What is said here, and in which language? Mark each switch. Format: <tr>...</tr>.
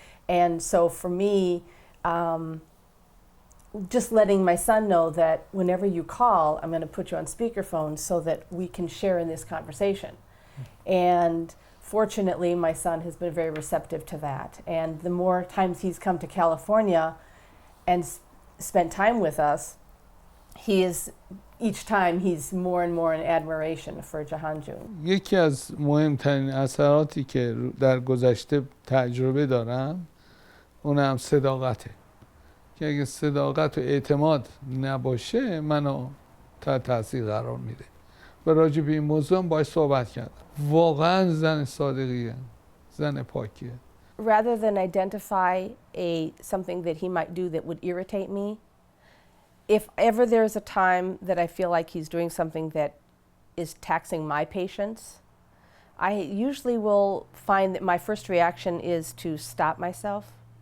<en>And so for me, just letting my son know that whenever you call, I'm going to put you on speakerphone so that we can share in this conversation. And fortunately, my son has been very receptive to that. And the more times he's come to California and spent time with us, he is, each time he's more and more in admiration for Jahan Jun.</en> <fa>یکی از مهمترین اثراتی که در گذشته تجربه دارم اونم صداقته، که اگه صداقت و اعتماد نباشه منو تحت تاثیر قرار میده. و راجع به این موضوع هم باهاش صحبت کردم. واقعا زن صادقیه، زن پاکیه.</fa> <en>Rather than identify something that he might do that would irritate me, if ever there's a time that I feel like he's doing something that is taxing my patience, I usually will find that my first reaction is to stop myself.</en>